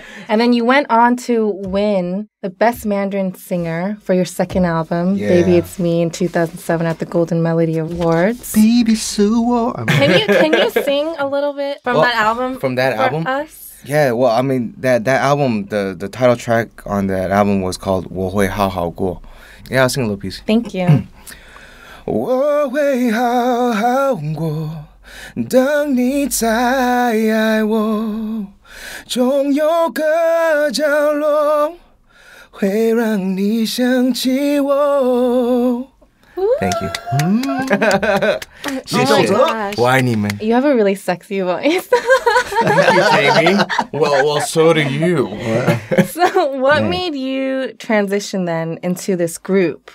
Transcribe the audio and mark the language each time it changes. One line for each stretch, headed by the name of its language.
English: And then you went on to win the Best Mandarin Singer for your second album, Baby It's Me, in 2007 at the Golden Melody Awards. Baby Suo. Can you sing a little bit from that album? From that for album? Us? Yeah, well, I mean, that album, the title track on that album was called 我会好好过. Yeah, I'll sing a little piece. Thank you.
Chinese: 我会好好过，等你再爱我，总有个角落会会让你想起我。
English: Thank you. Oh you have a really sexy voice. Thank you, Jamie. Well, so do you. So what made you transition then into this group?